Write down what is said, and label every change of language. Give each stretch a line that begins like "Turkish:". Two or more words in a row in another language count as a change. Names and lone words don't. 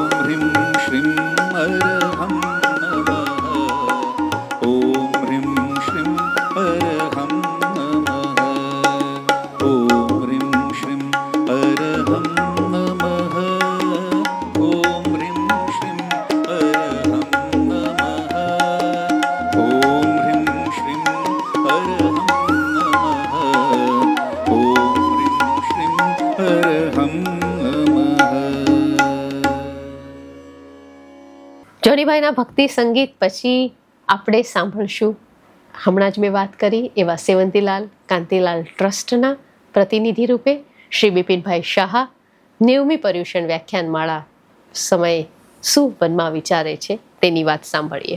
Sanskrit: ह्रीं श्रीं अरहं नमः ॐ ह्रीं श्रीं अरहं नमः ॐ ह्रीं श्रीं अरहं नमः ॐ ह्रीं श्रीं अरहं नमः ॐ ह्रीं श्रीं अरहं नमः ॐ ह्रीं श्रीं अरहं नमः.
Gujarati: જોનીભાઈના ભક્તિ સંગીત પછી આપણે સાંભળશું હમણાં જ મેં વાત કરી એવા સેવંતીલાલ કાંતિલાલ ટ્રસ્ટના પ્રતિનિધિ રૂપે શ્રી બિપિનભાઈ શાહ 90મી પર્યુષણ વ્યાખ્યાનમાળા સમયે શું મનમાં વિચારે છે તેની વાત સાંભળીએ.